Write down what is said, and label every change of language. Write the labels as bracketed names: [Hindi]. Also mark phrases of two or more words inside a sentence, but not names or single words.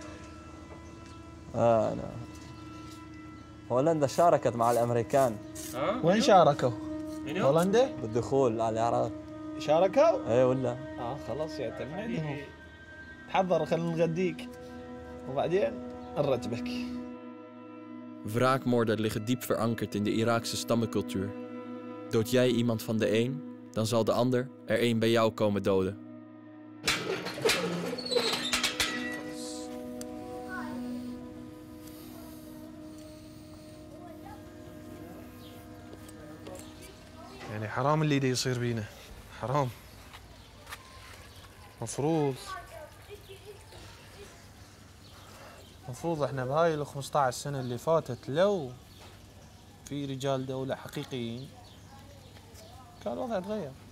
[Arabic] انا هولندا شاركت مع الامريكان. وين شاركوا؟ هولندا؟ بالدخول على العراق. شاركوا؟ ايه ولا؟ خلاص يعتمد عندهم. تحضر خلينا نغديك وبعدين نرتبك. [Dutch] Wraakmoorden liggen diep verankerd in de Iraakse stammencultuur. Dood jij iemand van de een, dan zal de ander er een bij jou komen doden. [Arabic] يعني حرام اللي دا يصير بينا، حرام. مفروض احنا بهاي ال 15 سنة اللي فاتت لو في رجال دولة حقيقيين كان الوضع تغير.